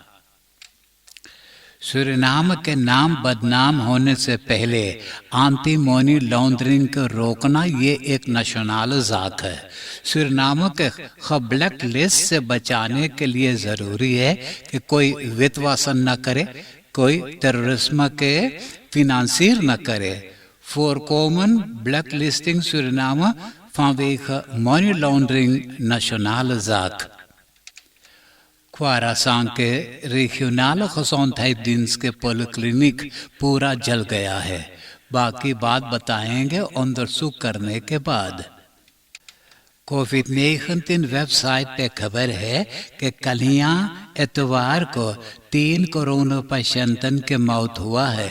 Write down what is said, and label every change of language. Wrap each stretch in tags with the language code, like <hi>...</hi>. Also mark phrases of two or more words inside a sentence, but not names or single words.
<hns>सूरीनाम के नाम बदनाम होने से पहले</hns> <en>anti money laundering</en> <hns>को रोकना ये एक</hns> <nl>nationale zaak</nl> <hns>है। सूरीनाम के</hns> <en>black list</en> <hns>से बचाने के लिए ज़रूरी है कि कोई वित्तवासन न करे, कोई टेररिज्म के फिनांसियर न करे।</hns> <nl>Voorkomen blacklisting Suriname vanwege</nl> <en>money laundering</en> <nl>nationale zaak.</nl> <hns>ख्वारासान के</hns> <nl>regionale gezondheidsdienst</nl> <hns>के polykliniek पूरा जल गया है। बाकी बात बताएंगे onderzoek करने के बाद। कोविड-19 वेबसाइट पे खबर है कि कल यहाँ इतवार को 3 कोरोना पेशेंटन के मौत हुआ है।</hns>